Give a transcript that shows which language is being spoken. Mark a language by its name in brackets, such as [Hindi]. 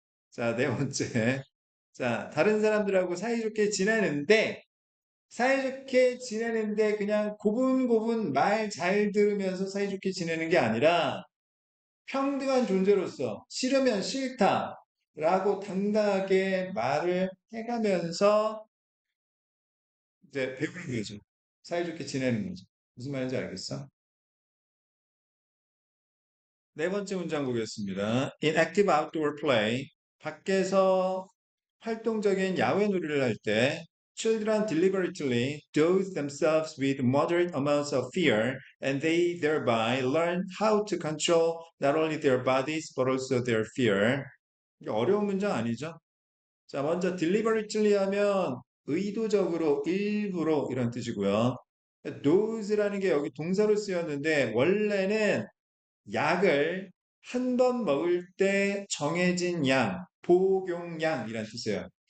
[Korean] 자, 네 번째. 자, 다른 사람들하고 사이좋게 지내는데, 사이좋게 지내는데 그냥 고분고분 말 잘 들으면서 사이좋게 지내는 게 아니라, 평등한 존재로서 싫으면 싫다라고 당당하게 말을 해가면서 이제 배우는 거죠. 사이좋게 지내는 거죠. 무슨 말인지 알겠어? 네 번째 문장 보겠습니다. [English] In active outdoor play, [Korean] 밖에서 활동적인 야외 놀이를 할 때, [English] children deliberately dose themselves with moderate amounts of fear, and they thereby learn how to control not only their bodies but also their fear. [Korean] 이게 어려운 문장 아니죠? 자, 먼저 deliberately 하면 의도적으로, 일부러 이런 뜻이고요. dose라는 게 여기 동사로 쓰였는데 원래는 약을 한 번 먹을 때 정해진 양, 복용량이란 뜻이에요.